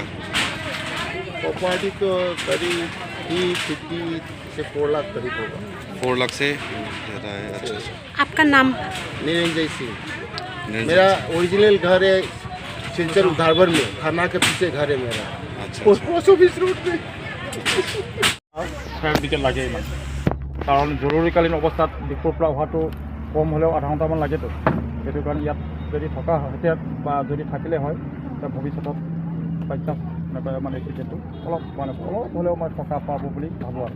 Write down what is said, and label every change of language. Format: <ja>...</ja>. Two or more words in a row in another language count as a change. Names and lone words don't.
<hi>प्रॉपर्टी तो करीब 50 से 4 लाख करीब होगा। 4 लाख से ज़्यादा है। अच्छा। आपका नाम? निरंजय सिंह। मेरा ओरिजिनल घर है सिलचर उधारभर में, थाना के पीछे घर है मेरा। अच्छा। पोस्ट ऑफिस रोड पे।</hi> <en>fire brigade</en> <as>লাগে ইমান, কাৰণ জৰুৰীকালীন অৱস্থাত দিশৰ পৰা অহাটো কম হ'লেও আধা ঘণ্টামান লাগেতো। সেইটো কাৰণে ইয়াত যদি থকা হেঁতেন বা যদি থাকিলে হয় তেতিয়া ভৱিষ্যতত বাচ্চা মানে এক্সিডেণ্টটো অলপ হ'লেও মই থকা পাব বুলি ভাবোঁ আৰু।</as>